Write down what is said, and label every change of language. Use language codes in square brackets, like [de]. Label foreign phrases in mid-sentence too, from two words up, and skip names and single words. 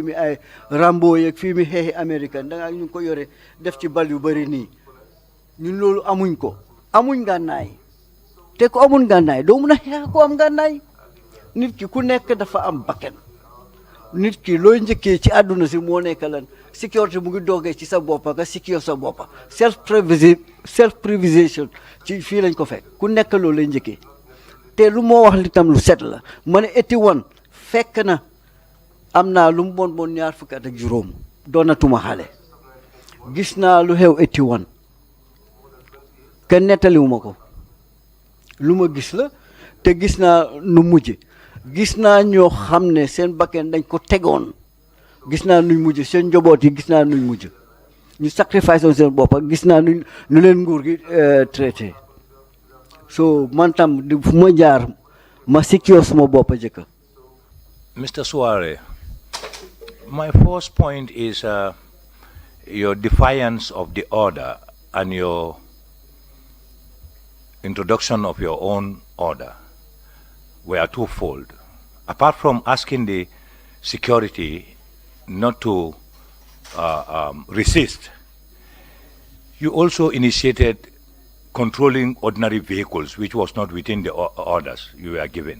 [wo] mi ay Rambo yeeg fii mi xeexi américaine da nga ñu ngi ko yore def ci bal yu bëri nii ñun loolu amuñ ko amuñ gànnaay te ko amuñ gànnaay doo mun a xeex ko am gànnaay nit ki ku nekk dafa am bakken nit ki looy njëkkee ci àdduna si moo nekk lan sécurité mu ngi doogee ci sa boppa nga secure sa boppa [en] self preservation [wo] ci fii lañ ko fekk ku nekk loolu lay njëkkee te lu moo wax li tam lu set la ma ne 81 fekk na am naa lu mu bon ñaar fukki at ak juróom doonatuma xale gis naa lu xew 81 kenn nettaliwuma ko lu ma gis la te gis naa nu mujj gis naa ñoo xam ne seen bakken dañ ko tegoon gis naa nuñ mujj seen njaboot yi gis naa nuñ mujj ñu sacrifice on seen bopp gis naa nu leen nguur gi traité so man tam fu ma jaar ma secure suma bopp jëkka. [en] Mr. Suwareh, my first point is your defiance of the order and your introduction of your own order were twofold. Apart from asking the security not to resist, you also initiated controlling ordinary vehicles, which was not within the orders you were given.